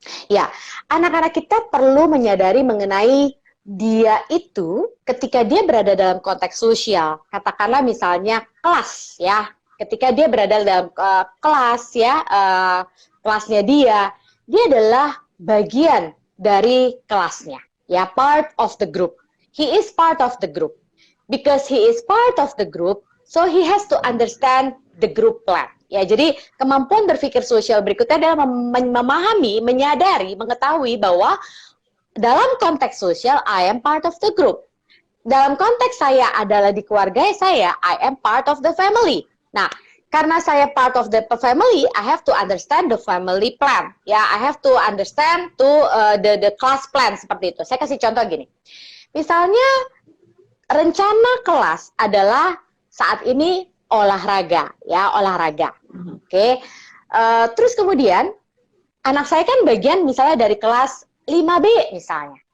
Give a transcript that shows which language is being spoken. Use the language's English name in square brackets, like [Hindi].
[Indonesian] Ya, anak-anak kita perlu menyadari mengenai dia itu ketika dia berada dalam konteks sosial, katakanlah misalnya kelas ya, ketika dia berada dalam kelas ya, kelasnya dia adalah bagian dari kelasnya, ya, [English] part of the group. He is part of the group. Because he is part of the group, so he has to understand the group plan. [Indonesian] Ya, jadi kemampuan berpikir sosial berikutnya adalah memahami, menyadari, mengetahui bahwa dalam konteks sosial, [English] I am part of the group. [Indonesian] dalam konteks saya adalah di keluarga saya, [English] I am part of the family. [Indonesian] Nah, karena saya [English] part of the family, I have to understand the family plan. Ya, I have to understand the class plan [Indonesian] seperti itu. Saya kasih contoh gini. Misalnya rencana kelas adalah saat ini olahraga, ya, olahraga. Oke. Terus kemudian anak saya kan bagian misalnya dari kelas 5B misalnya.